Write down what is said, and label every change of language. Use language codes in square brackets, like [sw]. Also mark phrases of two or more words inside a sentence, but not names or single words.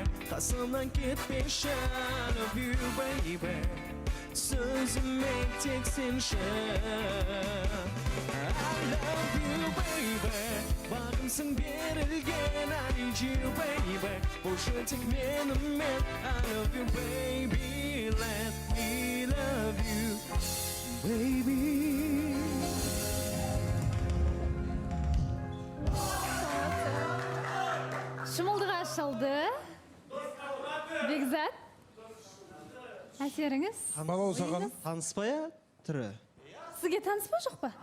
[kk] Қасымнан кетпешін, [en] love you, baby. [kk] Сөзіме тек сенші. [en] I love you, baby. [kk] Бағымсың берілген, [en] I need you, baby. [kk] Болшы тек менімен, [en] I love you, baby. Let me love you, baby. [kk] Шымылдығы ашылды. Бекзат. Әсеріңіз? Балауса ханым. Таныс па я түрі? Сізге таныс па жоқ па?